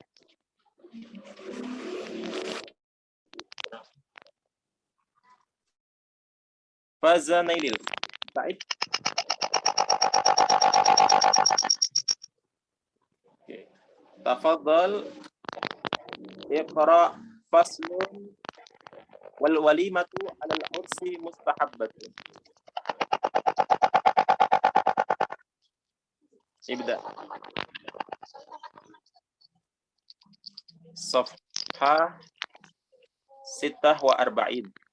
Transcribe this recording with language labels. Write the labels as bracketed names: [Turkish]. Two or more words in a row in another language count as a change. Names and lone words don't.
[Arabic] Faza Nailil. Said. Okay. تفضل اقرأ فصل والوليمة على العرس مستحبة. Ibda. Safha 46.